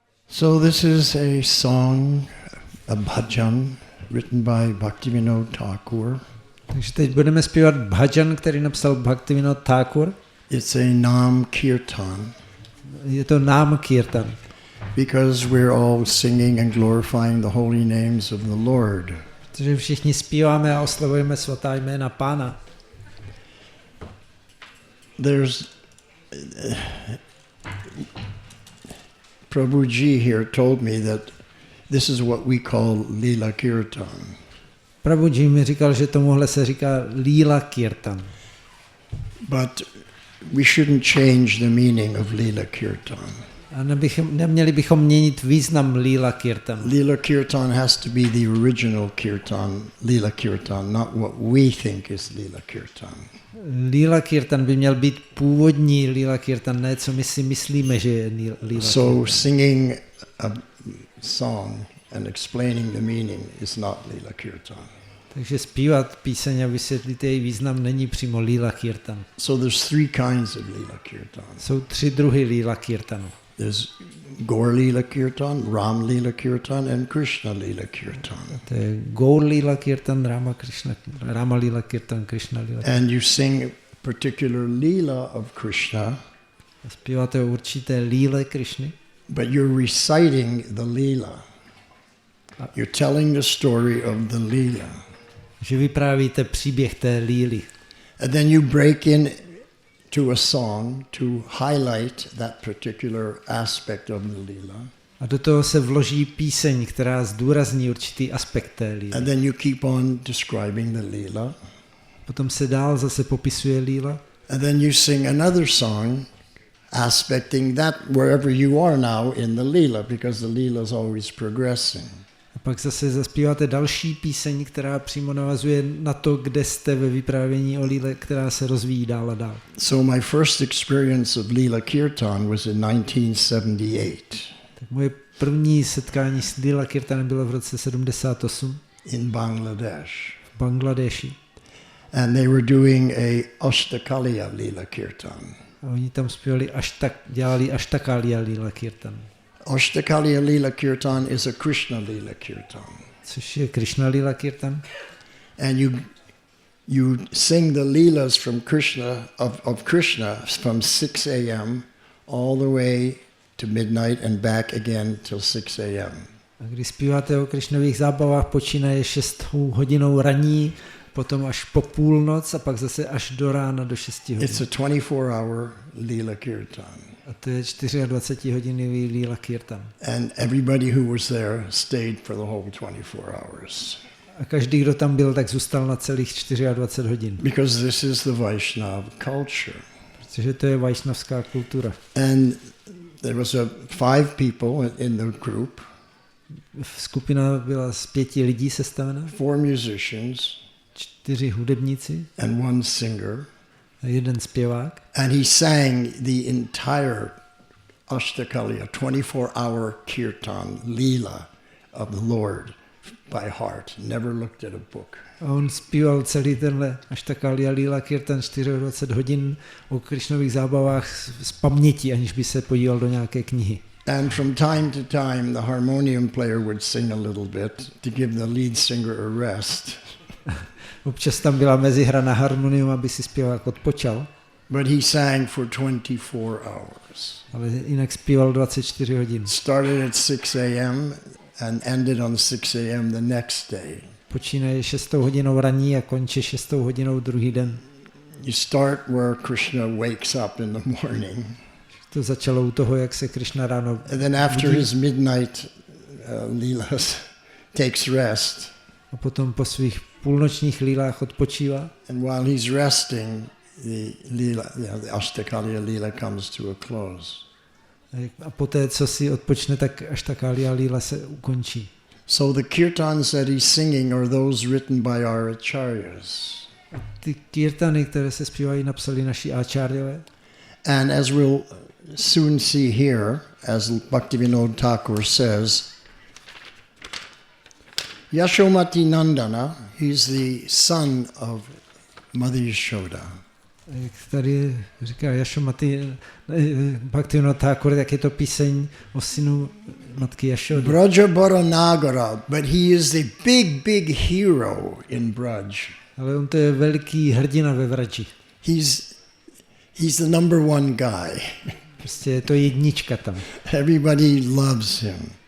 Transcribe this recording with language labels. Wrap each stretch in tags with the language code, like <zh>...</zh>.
<en>So this is a song, a bhajan, written by Bhaktivinoda Thakur.</en> <cs>Takže teď budeme zpívat bhajan, který napsal Bhaktivinoda Thakur.</cs> <en>It's a Nam Kirtan.</en> <cs>Je to Nam Kirtan.</cs> <en>Because we're all singing and glorifying the holy names of the Lord.</en> <cs>Protože všichni zpíváme a oslavujeme svatá jména Pána.</cs> <en>There's Prabhuji here told me that this is what we call Lila Kirtan.</en> <cs>Prabhuji mi říkal, že tomuhle se říká Lila Kirtan.</cs> <en>But we shouldn't change the meaning of Lila Kirtan.</en> <cs>A neměli bychom měnit význam Lila Kirtan.</cs> <en>Lila Kirtan has to be the original Kirtan, Lila Kirtan, not what we think is Lila Kirtan.</en> <cs>Lila Kirtan by měl být původní Lila Kirtan, ne co my si myslíme, že je Lila Kirtan.</cs> <en>So singing a song and explaining the meaning is not Lila Kirtan.</en> <cs>Takže zpívat píseň a vysvětlit její význam není přímo Lila Kirtan.</cs> <en>So there's three kinds of Lila Kirtan.</en> <cs>Jsou tři druhy Lila Kirtanu.</cs> <en>There's Gaur Lila Kirtan, Ram Lila Kirtan, and Krishna Lila Kirtan.</en> <cs>To je Gaur Lila Kirtan, Rama Lila Kirtan, Krishna Lila Kirtan.</cs> <en>And you sing a particular Lila of Krishna.</en> <cs>Zpíváte určité líle Krishny.</cs> <en>But you're reciting the Lila. You're telling the story of the Lila.</en> <cs>Že vyprávíte příběh té líly.</cs> <en>And then you break in to a song to highlight that particular aspect of the Lila.</en> <cs>A do toho se vloží píseň, která zdůrazní určitý aspekt té líly.</cs> <en>And then you keep on describing the Lila.</en> <cs>Potom se dál zase popisuje líla.</cs> <en>And then you sing another song aspecting that wherever you are now in the Lila, because the Lila is always progressing.</en> <cs>A pak zase zaspíváte další píseň, která přímo navazuje na to, kde jste ve vyprávění o líle, která se rozvíjí dál a dál.</cs> <en>So my first experience of Lila Kirtan was in 1978.</en> <cs>Tak moje první setkání s Lila Kirtanem bylo v roce 78</cs> <en>in Bangladesh.</en> <cs>v Bangladeši.</cs> <en>And they were doing a Ashtakaliya Lila Kirtan.</en> <cs>A oni tam zpívali dělali Ashtakalia Lila Kirtan.</cs> <en>Ashtakaliya Lila Kirtan is a Krishna Lila Kirtan.</en> <cs>Což je Krishna Lila Kirtan.</cs> <en>And you sing the Leelas from Krishna of Krishna from 6 a.m. all the way to midnight and back again till 6 a.m.</en> <cs>A když zpíváte o Krishnových zábavách, počínaje 6 hodinou raní, potom až po půlnoc a pak zase až do rána do 6 hodin.</cs> <en>It's a 24-hour Lila Kirtan.</en> <cs>A to je 24-hodinový Lila Kirtan.</cs> <en>And everybody who was there stayed for the whole 24 hours.</en> <cs>A každý, kdo tam byl, tak zůstal na celých 24 hodin.</cs> <en>Because this is the Vaishnava culture.</en> <cs>Protože to je vajšnavská kultura.</cs> <en>And there was 5 people in the group.</en> <cs>Skupina byla z 5 lidí sestavena.</cs> <en>4 musicians.</en> <cs>4 hudebníci.</cs> <en>And 1 singer.</en> <cs>A 1 zpěvák.</cs> <en>And he sang the entire Ashtakaliya, 24-hour kirtan, Leela of the Lord by heart. Never looked at a book.</en> <cs>A on zpíval celý tenhle Ashtakalia Lila Kirtan 24 hodin o Krishnových zábavách z paměti, aniž by se podíval do nějaké knihy.</cs> <en>And from time to time the harmonium player would sing a little bit to give the lead singer a rest.</en> <cs>Občas tam byla mezihra na harmonium, aby si zpěvák odpočal.</cs> <en>But he sang for 24 hours.</en> <cs>Ale jinak zpíval 24 hodin.</cs> <en>Started at 6 a.m. and ended on 6 a.m. the next day.</en> <cs>Počínaje 6 hodinou raní a končí 6 hodinou druhý den.</cs> <en>You start where Krishna wakes up in the morning.</en> <cs>To začalo u toho, jak se Krishna ráno</cs> <en>And then after his midnight leelas takes rest.</en> <cs>A potom po svých půlnočních lílách odpočívá.</cs> <en>And while he's resting, the Ashtakaliya Leela comes to a close.</en> <cs>A poté, co si odpočne, tak Ashtakalia Leela se ukončí.</cs> <en>So the kirtans that he's singing are those written by our acharyas.</en> <cs>A ty kirtany, které se zpívají, napsali naši acharyové.</cs> <en>And as we'll soon see here, as Bhaktivinoda Thakur says, Yashomati Nandana, he's the son of Mother Yashoda.</en> <cs>Jak tady říká Yashomati Bhaktivinoda Thakur, tak je to píseň o synu matky Jašody.</cs> <en>Brajabara Nagara, but he is the big hero in Braj.</en> <cs>Ale on to je veliký hrdina ve Vraji.</cs> <en>He's the number one guy.</en> <cs>Prostě je to jednička tam.</cs> <en>Everybody loves him.</en>